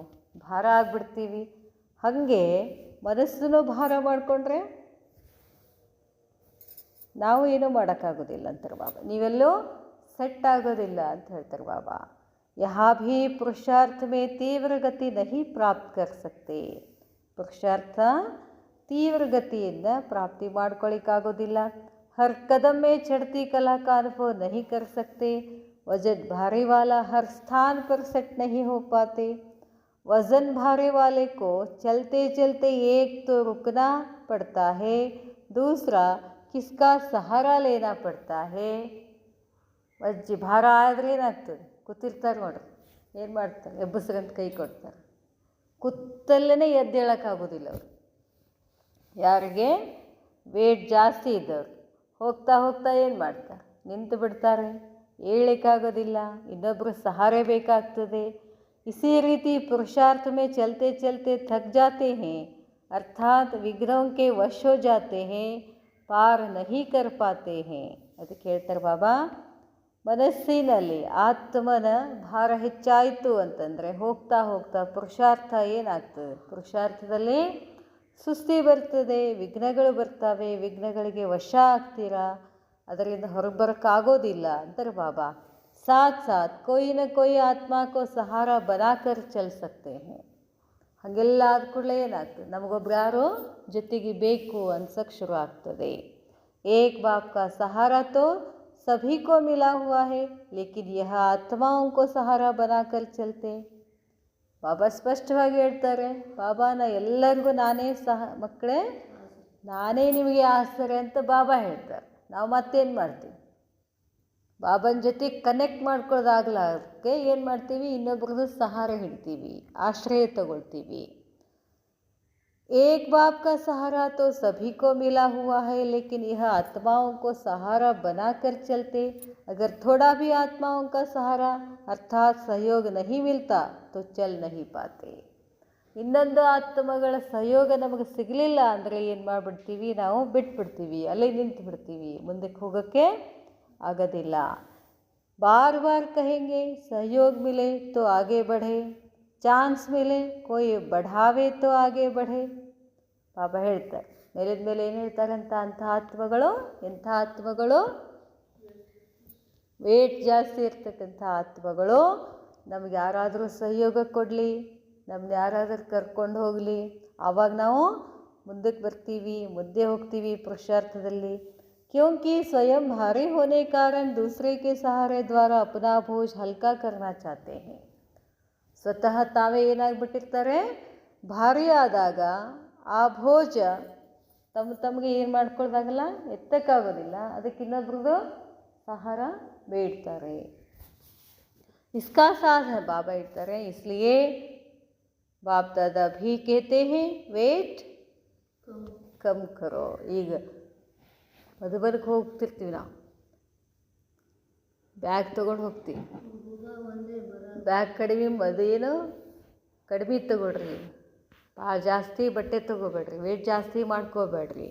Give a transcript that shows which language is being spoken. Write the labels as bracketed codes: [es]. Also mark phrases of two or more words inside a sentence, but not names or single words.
[kn] ಭಾರ ಆಗಿಬಿಡ್ತೀವಿ. ಹಾಗೆ ಮನಸ್ಸನ್ನು ಭಾರ ಮಾಡಿಕೊಂಡ್ರೆ ನಾವು ಏನೂ ಮಾಡೋಕ್ಕಾಗೋದಿಲ್ಲ ಅಂತಾರೆ ಬಾಬಾ. ನೀವೆಲ್ಲೋ ಸೆಟ್ ಆಗೋದಿಲ್ಲ ಅಂತ ಹೇಳ್ತಾರೆ ಬಾಬಾ. [hi] यहाँ भी पुरुषार्थ में तीव्र गति नहीं प्राप्त कर सकते. [kn] ಪುರುಷಾರ್ಥ ತೀವ್ರ ಗತಿಯಿಂದ ಪ್ರಾಪ್ತಿ ಮಾಡ್ಕೊಳ್ಳಿಕ್ಕಾಗೋದಿಲ್ಲ. [hi] हर कदम में चढ़ती कला का अनुभव नहीं कर सकते. वजन भारी वाला हर स्थान पर सेट नहीं हो पाते. वज़न भारी वाले को चलते चलते एक तो रुकना पड़ता है, दूसरा किसका सहारा लेना पड़ता है. [kn] ವಜ್ಜಿ ಭಾರ ಆದರೆ ಏನಾಗ್ತದೆ, ಕೂತಿರ್ತಾರೆ ನೋಡ್ರಿ, ಏನು ಮಾಡ್ತಾರೆ, ಎಬ್ಬಸ್ರಂತ ಕೈ ಕೊಡ್ತಾರೆ. ಕೂತಲ್ಲೇ ಎದ್ದೇಳೋಕ್ಕಾಗೋದಿಲ್ಲ ಅವರು. ಯಾರಿಗೆ ವೇಟ್ ಜಾಸ್ತಿ ಇದ್ದವ್ರು ಹೋಗ್ತಾ ಹೋಗ್ತಾ ಏನು ಮಾಡ್ತಾರೆ, ನಿಂತು ಬಿಡ್ತಾರೆ, ಏಳಲಿಕ್ಕಾಗೋದಿಲ್ಲ, ಇನ್ನೊಬ್ಬರು ಸಹಾರೆ ಬೇಕಾಗ್ತದೆ. [hi] इसी रीति पुरुषार्थ में चलते चलते थक जाते हैं, अर्थात विघ्नों के वश हो जाते हैं, पार नहीं कर पाते हैं. [kn] ಅದಕ್ಕೆ ಹೇಳ್ತಾರೆ ಬಾಬಾ, ಮನಸ್ಸಿನಲ್ಲಿ ಆತ್ಮನ ಭಾರ ಹೆಚ್ಚಾಯಿತು ಅಂತಂದರೆ ಹೋಗ್ತಾ ಹೋಗ್ತಾ ಪುರುಷಾರ್ಥ ಏನಾಗ್ತದೆ, ಪುರುಷಾರ್ಥದಲ್ಲಿ ಸುಸ್ತಿ ಬರ್ತದೆ, ವಿಘ್ನಗಳು ಬರ್ತವೆ, ವಿಘ್ನಗಳಿಗೆ ವಶ ಆಗ್ತೀರಾ, ಅದರಿಂದ ಹೊರಗೆ ಬರೋಕ್ಕಾಗೋದಿಲ್ಲ ಅಂತಾರೆ ಬಾಬಾ. [hi] साथ साथ कोई न कोई आत्मा को सहारा बनाकर चल सकते हैं. [kn] ಹಾಗೆಲ್ಲ ಆದ ಕೂಡಲೇ ಏನಾಗ್ತದೆ, ನಮಗೊಬ್ರು ಯಾರೋ ಜೊತೆಗೆ ಬೇಕು ಅನ್ಸಕ್ಕೆ ಶುರು ಆಗ್ತದೆ. [hi] एक बाप का सहारा तो सभी को मिला हुआ है, लेकिन यह आत्माओं को सहारा बनाकर चलते. [kn] ಬಾಬಾ ಸ್ಪಷ್ಟವಾಗಿ ಹೇಳ್ತಾರೆ, ಬಾಬಾನ ಎಲ್ಲರಿಗೂ ನಾನೇ ಮಕ್ಕಳೇ ನಾನೇ ನಿಮಗೆ ಆಸರೆ ಅಂತ ಬಾಬಾ ಹೇಳ್ತಾರೆ. ನಾವು ಮತ್ತೇನು ಮಾಡ್ತೀವಿ, ಬಾಬನ ಜೊತೆ ಕನೆಕ್ಟ್ ಮಾಡ್ಕೊಳ್ಳೋದಾಗ್ಲಾದಕ್ಕೆ ಏನು ಮಾಡ್ತೀವಿ, ಇನ್ನೊಬ್ರದ್ದು ಸಹಾರ ಹಿಡ್ತೀವಿ, ಆಶ್ರಯ ತಗೊಳ್ತೀವಿ. [hi] एक बाप का सहारा तो सभी को मिला हुआ है, लेकिन यह आत्माओं को सहारा बनाकर चलते. अगर थोड़ा भी आत्माओं का सहारा अर्थात सहयोग नहीं मिलता तो चल नहीं पाते. [kn] ಇನ್ನೊಂದು ಆತ್ಮಗಳ ಸಹಯೋಗ ನಮಗೆ ಸಿಗಲಿಲ್ಲ ಅಂದರೆ ಏನು ಮಾಡಿಬಿಡ್ತೀವಿ, ನಾವು ಬಿಟ್ಬಿಡ್ತೀವಿ, ಅಲ್ಲೇ ನಿಂತು ಬಿಡ್ತೀವಿ, ಮುಂದಕ್ಕೆ ಹೋಗೋಕ್ಕೆ आगदिल्ल. [hi] बार बार कहेंगे सहयोग मिले तो आगे बढ़े, चांस मिले कोई बढ़ावे तो आगे बढ़े. [kn] ಬಾಬಾ ಹೇಳ್ತಾರೆ, ಮೇಲಿದ ಮೇಲೆ ಏನು ಹೇಳ್ತಾರೆ ಅಂತ, ಅಂಥ ಆತ್ಮಗಳು, ಎಂಥ ಆತ್ಮಗಳು, ವೇಟ್ ಜಾಸ್ತಿ ಇರ್ತಕ್ಕಂಥ ಆತ್ಮಗಳು ನಮ್ಗೆ ಯಾರಾದರೂ ಸಹಯೋಗ ಕೊಡಲಿ, ನಮ್ಮನ್ನ ಯಾರಾದರೂ ಕರ್ಕೊಂಡು ಹೋಗಲಿ, ಆವಾಗ ನಾವು ಮುಂದಕ್ಕೆ ಬರ್ತೀವಿ, ಮುಂದೆ ಹೋಗ್ತೀವಿ ಪುರುಷಾರ್ಥದಲ್ಲಿ. [hi] क्योंकि स्वयं भारी होने कारण दूसरे के सहारे द्वारा अपना बोझ हल्का करना चाहते हैं. [kn] ಸ್ವತಃ ತಾವೇ ಏನಾಗ್ಬಿಟ್ಟಿರ್ತಾರೆ, ಭಾರಿ ಆದಾಗ ಆ ಭೋಜ ತಮಗೆ ಏನು ಮಾಡ್ಕೊಳ್ದಾಗಲ್ಲ, ಎತ್ತಕ್ಕಾಗೋದಿಲ್ಲ, ಅದಕ್ಕೆ ಇನ್ನೊಬ್ರದ್ದು ಸಹಾರ ಬೇಡ್ತಾರೆ. [hi] इसका साथ है बाबा ಹೇಳ್ತಾರೆ. इसलिए बाप दादा भी कहते हैं वेट कम करो. [kn] ಈಗ ಮಧುಬನಕ್ಕೆ ಹೋಗ್ತಿರ್ತೀವಿ, ನಾವು ಬ್ಯಾಗ್ ತೊಗೊಂಡು ಹೋಗ್ತೀವಿ, ಬ್ಯಾಗ್ ಕಡಿಮೆ ಏನು ಕಡಿಮೆ ತೊಗೊಳ್ರಿ, ಭಾಳ ಜಾಸ್ತಿ ಬಟ್ಟೆ ತೊಗೋಬೇಡ್ರಿ, ವೇಟ್ ಜಾಸ್ತಿ ಮಾಡ್ಕೋಬೇಡ್ರಿ.